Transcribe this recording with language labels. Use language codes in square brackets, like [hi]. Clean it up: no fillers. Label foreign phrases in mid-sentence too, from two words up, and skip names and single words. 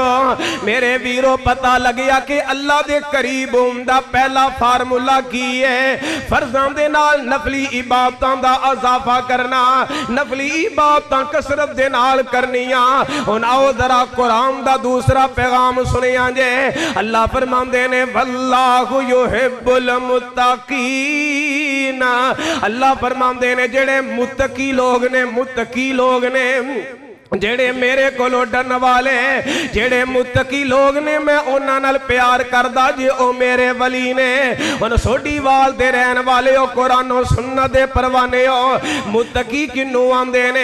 [pa] میرے ویرو پتا لگ گیا کہ اللہ دے قریب ہون دا پہلا فارمولا کی اے، فرضاں دے نال نفلی عبادتاں دا اضافہ کرنا، نفلی عبادتاں کثرت دے نال کرنیاں. ہن آؤ ذرا قرآن دا دوسرا پیغام سنیا جے. اللہ فرماندے نے [ar] والله يحب المتقين, [pa] اللہ فرماندے نے جیہڑے متقی لوگ نے، متقی لوگ نے جیہڑے میرے کولوں ڈرن والے جیہڑے متقی لوگ نے میں اوہناں نال پیار کردا جے او میرے ولی نے. ہن سوڈیوال دے رہن والے او قرآن و سنت دے پروانے ہو متقی کینوں آکھدے نے.